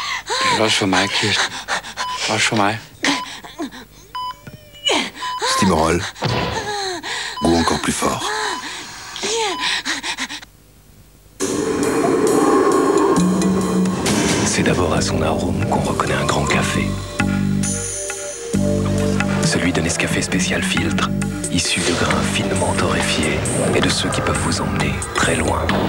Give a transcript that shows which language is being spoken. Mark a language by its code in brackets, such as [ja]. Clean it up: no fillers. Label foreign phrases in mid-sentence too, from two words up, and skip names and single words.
[da] Det er også for mig, Kirsten. Også for mig. Stimorol. [fr] Ou encore plus fort. C'est d'abord à son arôme qu'on reconnaît un grand café. Celui de Nescafé Spécial Filtre, issu de grains finement torréfiés et de ceux qui peuvent vous emmener très loin.